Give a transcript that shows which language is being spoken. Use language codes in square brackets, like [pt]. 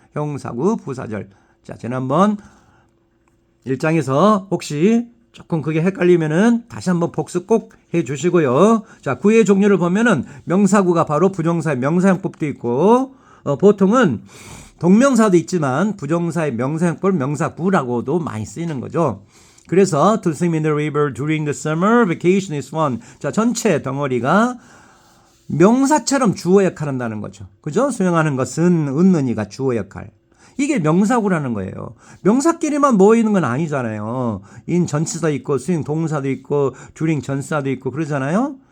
[ko] 형사구 부사절. 자, 지난번 1장에서 혹시 조금 그게 헷갈리면은 다시 한번 복습 꼭 해 주시고요. 자, 구의 종류를 보면은 명사구가 바로 부정사의 명사형법도 있고 보통은 동명사도 있지만 부정사의 명사형법 명사구라고도 많이 쓰이는 거죠. [en] 그래서 to swim in the river during the summer vacation is fun. [ko] 자, 전체 덩어리가 명사처럼 주어 역할을 한다는 거죠. 그죠? 수영하는 것은 은는 이가 주어 역할. 이게 명사구라는 거예요. 명사끼리만 모이는 건 아니잖아요. 인 전치사 있고 수행 동사도 있고 during 전사도 있고 그러잖아요.